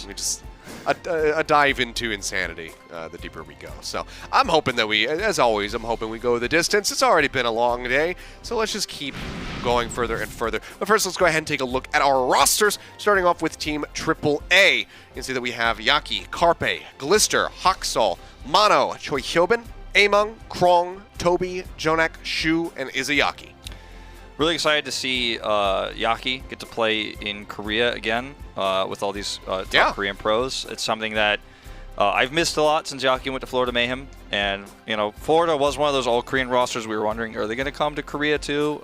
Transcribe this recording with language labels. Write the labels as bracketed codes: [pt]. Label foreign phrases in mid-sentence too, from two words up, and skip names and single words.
[en] We just a dive into insanity the deeper we go. So I'm hoping that as always, I'm hoping we go the distance. It's already been a long day, so let's just keep going further and further. But first, let's go ahead and take a look at our rosters, starting off with Team AAA. You can see that we have Yaki, Carpe, Glister, Haksal, Mano, Choihyobin, Ameng, Krong, Tobi, JJonak, Shu, and Izayaki. Really excited to see Yaki get to play in Korea again with all these top Korean pros. It's something that I've missed a lot since Yaki went to Florida Mayhem. And, you know, Florida was one of those all-Korean rosters. We were wondering, are they going to come to Korea too?